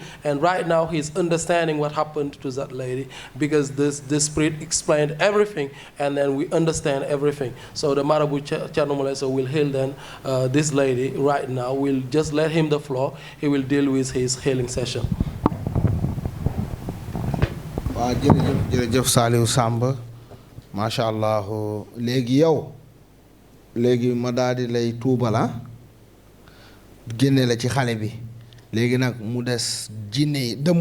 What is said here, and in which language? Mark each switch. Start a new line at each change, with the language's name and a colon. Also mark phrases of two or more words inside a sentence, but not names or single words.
English: And right now he's understanding what happened to that lady because the spirit explained everything and then we understand everything. So the Marabout Thierno Moulay Sow will heal then this lady right now. We'll just let him the floor. He will deal with his healing session.
Wolof: waaw jërëjëf Saliou Samba macha allah léegi ma daal di lay tuubala génne la ci xale bi léegi nag mu des jinne yi dëmm